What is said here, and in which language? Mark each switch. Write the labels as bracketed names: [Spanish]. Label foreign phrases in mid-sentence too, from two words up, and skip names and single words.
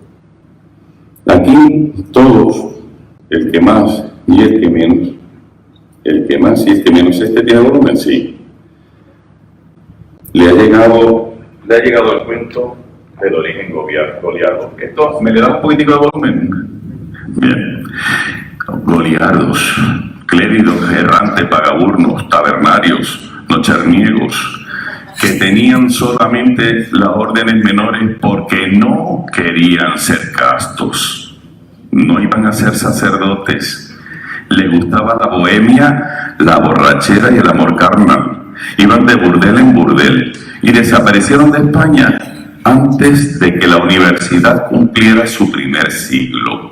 [Spanish] Aquí todos, el que más y el que menos, el que más y el que menos, este tiene volumen, sí. Le ha llegado el cuento del origen goliardo. Esto me le da un poquitico de volumen. Bien. Goliardos, cléridos errantes, vagabundos, tabernarios, nocherniegos, que tenían solamente las órdenes menores porque no querían ser castos, no iban a ser sacerdotes, les gustaba la bohemia, la borrachera y el amor carnal, iban de burdel en burdel y desaparecieron de España antes de que la universidad cumpliera su primer siglo.